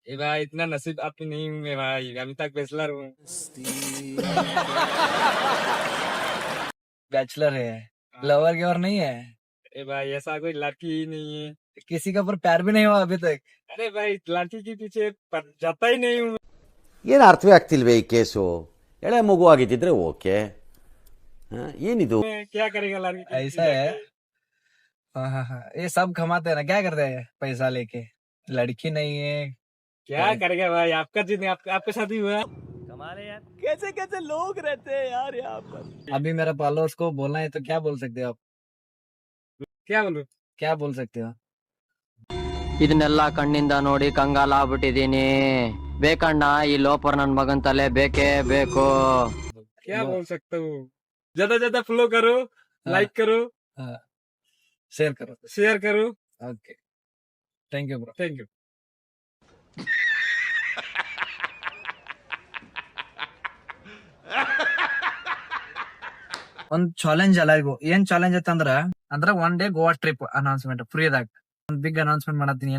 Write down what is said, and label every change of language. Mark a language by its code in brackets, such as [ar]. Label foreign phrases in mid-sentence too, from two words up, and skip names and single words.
[hi] ये भाई इतना नसीब आप नहीं हूँ मैं भाई, अभी तक बैचलर हूँ। बैचलर है, लवर की और नहीं है, ए भाई ऐसा कोई लड़की ही नहीं है। किसी का ऊपर प्यार भी नहीं हुआ अभी तक। अरे भाई लड़की के पीछे जाता ही नहीं हूँ। [kn] ಏನು ಅರ್ಥವೇ ಆಗ್ತಿಲ್ವೇ ಈ ಕೇಸು? ಎಳೆ ಮಗು ಆಗಿದ್ದಿದ್ರೆ ಓಕೆ, ಏನಿದು? [hi] मैं क्या करेगा लड़की के ऐसा पीछे है। जाके? हाँ, ये सब कमाते हैं ना, क्या करते हैं पैसा लेके? लड़की नहीं है, क्या करेगा भाई, आपका जिद आपके साथ ही हुआ। कैसे कैसे लोग रहते हैं यार यहाँ पर। अभी मेरे फॉलोअर्स को बोलना है तो क्या बोल सकते हो आप? क्या बोलूं? क्या बोल सकते हो? [kn] ಇದನ್ನೆಲ್ಲ ಕಣ್ಣಿಂದ ನೋಡಿ ಕಂಗಾಲಾಗ್ಬಿಟ್ಟಿದೀನಿ. ಬೇಕಣ್ಣ ಈ ಲೋಪರ್ ನನ್ ಮಗನ್ ತಲೆ ಬೇಕೇ ಬೇಕು. [hi] क्या बोल सकता हूँ, ज्यादा फॉलो करो, लाइक करो, शेयर करो। शेयर करो। [en] OK, thank you bro. Thank you. [kn] ಒಂದ್ ಚಾಲೆಂಜ್ ಎಲ್ಲರಿಗೂ. ಏನ್ ಚಾಲೆಂಜ್ ಅಂದ್ರ [en] one day Goa trip announcement [kn] ಫ್ರೀದಾಗ ಒಂದ್ [en] big announcement [kn] ಮಾಡತ್ತೀನಿ.